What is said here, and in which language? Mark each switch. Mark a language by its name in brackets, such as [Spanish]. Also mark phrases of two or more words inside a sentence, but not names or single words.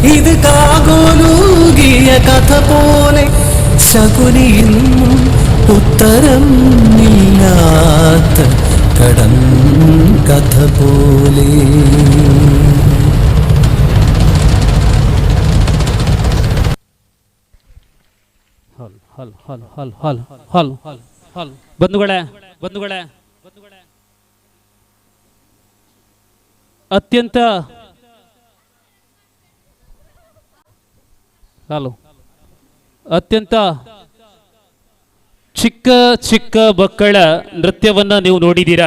[Malayalam] കാകോലൂകിയ കഥ പോലെ ശകുനിയിന്നും ഉത്തരം ഇല്ലാത്ത കടം കഥ പോലെ. [Kannada] ಬಂಧುಗಳೇ ಅತ್ಯಂತ ಚಿಕ್ಕ ಚಿಕ್ಕ ಮಕ್ಕಳ ನೃತ್ಯವನ್ನ ನೀವು ನೋಡಿದ್ದೀರಾ.